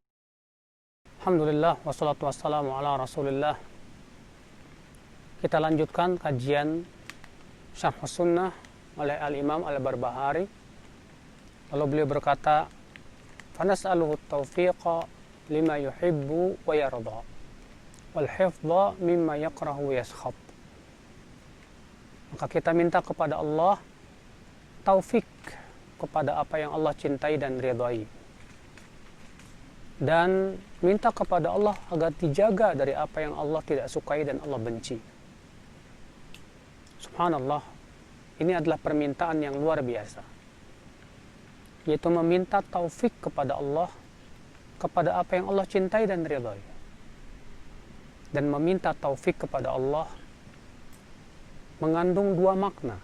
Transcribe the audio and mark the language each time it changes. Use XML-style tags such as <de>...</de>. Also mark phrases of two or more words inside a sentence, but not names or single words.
<ar>الحمد لله والصلاة والسلام على رسول الله.</ar> <id>Kita lanjutkan kajian Syarh Sunnah oleh Al-Imam Al-Barbahari. Lalu beliau berkata,</id> <ar>فنسأله توفيقا لما يحب ويرضى والحفظ مما يكره ويسخط.</ar> <id>Maka kita minta kepada Allah taufik kepada apa yang Allah cintai dan ridhai, dan minta kepada Allah agar dijaga dari apa yang Allah tidak sukai dan Allah benci. Subhanallah, ini adalah permintaan yang luar biasa, yaitu meminta taufik kepada Allah kepada apa yang Allah cintai dan ridhai, dan meminta taufik kepada Allah mengandung dua makna.</id>